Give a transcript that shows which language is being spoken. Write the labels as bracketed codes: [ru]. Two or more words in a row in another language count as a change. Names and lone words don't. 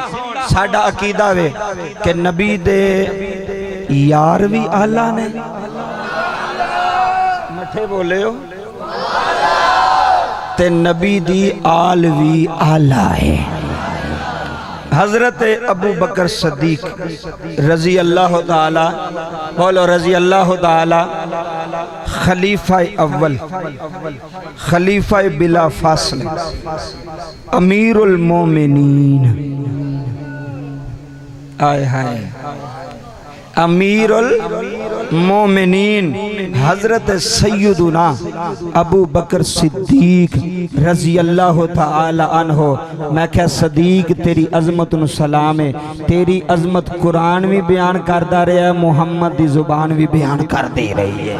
[pa] ساڈا عقیدہ وے کہ نبی دے یار بھی اعلیٰ نے، مٹھے بولے ہو، تے نبی دی آل بھی اعلیٰ ہے. [ar] حضرة أبو بكر الصديق رضي الله تعالى، بولو رضي الله تعالى، خليفة أول، خليفة بلا فصل، أمير المؤمنين, آي هاي أمير المؤمنين حضرة سيدنا أبو بكر الصديق رضي الله تعالى عنه. [pa] میں کیا صدیق تیری عظمت نوں سلام ہے، تیری عظمت قرآن بھی بیان کردا رہیا، محمد دی زبان بھی بیان کر دے رہی ہے.